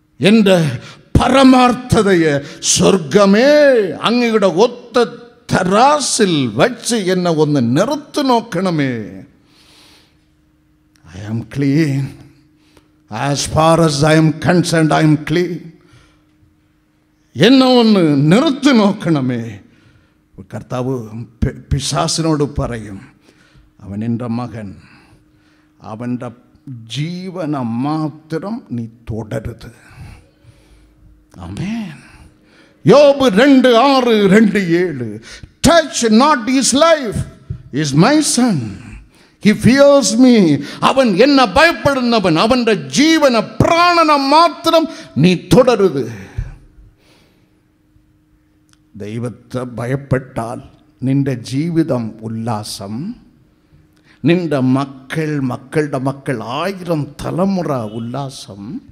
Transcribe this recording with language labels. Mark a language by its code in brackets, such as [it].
[ml] എൻ്റെ പരമാർത്ഥതയെ സ്വർഗമേ അങ്ങയുടെ ഒത്ത തരാസിൽ വച്ച് എന്നെ ഒന്ന് നിറുത്തി നോക്കണമേ. [en] I am clean. As far as I am concerned, I am clean. എന്നെ ഒന്ന് നിറുത്തി നോക്കണമേ. [ml] കർത്താവ് പിശാസിനോട് പറയും, അവൻ എൻ്റെ മകൻ, അവൻ്റെ ജീവനെ മാത്രം നീ തുടരുത്. ആമേൻ. യോബ് 2:6-2:7. [en] Touch not his life, is my son. He fears me. [ml] അവൻ എന്നെ ഭയപ്പെടുന്നവൻ, അവൻ്റെ ജീവന പ്രാണനെ മാത്രം നീ തുടരുത്. ദൈവത്തെ ഭയപ്പെട്ടാൽ നിന്റെ ജീവിതം ഉല്ലാസം, നിന്റെ മക്കളുടെ മക്കൾ 1000 തലമുറ ഉല്ലാസം.